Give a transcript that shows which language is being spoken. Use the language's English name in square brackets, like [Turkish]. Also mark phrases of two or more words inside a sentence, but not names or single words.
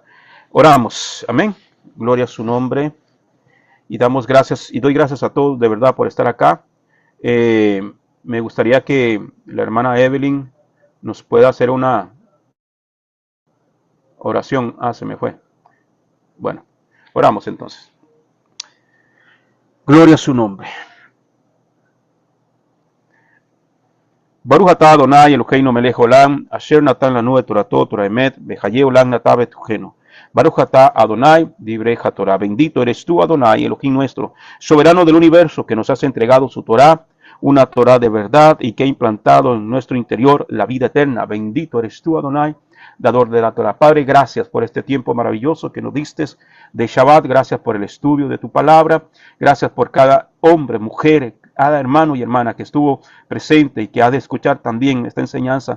[Spanish] Oramos, amén, gloria a su nombre, y damos gracias, y doy gracias a todos de verdad por estar acá. Me gustaría que la hermana Evelyn nos pueda hacer una oración. Se me fue. Bueno, oramos entonces. Gloria a su nombre. [Hebrew] ברוך אתה אדוני אלוהינו מלך עולם אשר נתן לנו את תורתו תורה אמת וחיי עולם נטע בתוכנו. ברוך אתה אדוני דברי התורה. [Spanish] Bendito eres tú, Adonai, Elohim nuestro, soberano del universo, que nos has entregado su Torah, una Torah de verdad, y que ha implantado en nuestro interior la vida eterna. Bendito eres tú, Adonai, dador de la Torah. Padre, gracias por este tiempo maravilloso que nos diste de Shabbat. Gracias por el estudio de tu palabra. Gracias por cada hombre, mujer, cada hermano y hermana que estuvo presente y que ha de escuchar también esta enseñanza.